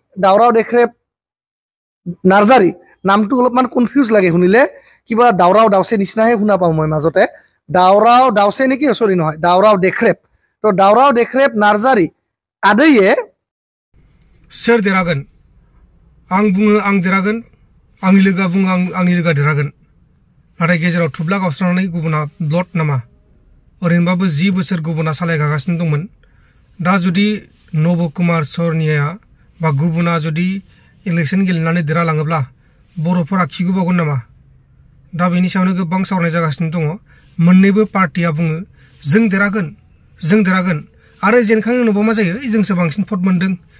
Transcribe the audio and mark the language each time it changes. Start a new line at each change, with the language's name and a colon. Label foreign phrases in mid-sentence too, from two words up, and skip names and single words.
Assamese: দাউৰাও দেখৰে নাৰ্জাৰী নামটো অলপমান কনফিউজ লাগে শুনিলে কিবা দাউৰাও দাউছে নিচিনাহে শুনা পাওঁ মই মাজতে দাউৰাও দাউছে নেকি সৰি নহয় দাউৰাও দেখৰেপ তো দাউৰাও দেখৰেপ নাৰ্জাৰী आदैये
Bodo: सोर देरहागोन आं बुङो आं देरहागोन आंनि लोगोआ बुङो आंनि लोगोआ देरहागोन नाथाय गेजेराव थुब्ला गावस्रानानै गुबुना ब्लड नामा ओरैनोबाबो 10 बोसोर गुबुना सालायगासिनो दंमोन दा जुदि नब कुमार सरनिया बा गुबुना जुदि इलेक्शन गेलेनानै देरहालाङोब्ला बर'फोरा खिगुबावगोन नामा दा बेनि सायावनो गोबां सावरायनाय जागासिनो दङ मोननैबो पार्टिया बुङो जों देरहागोन आरो जेनखांनायनि उनाव मा जायो जोंसो बांसिन भट मोनदों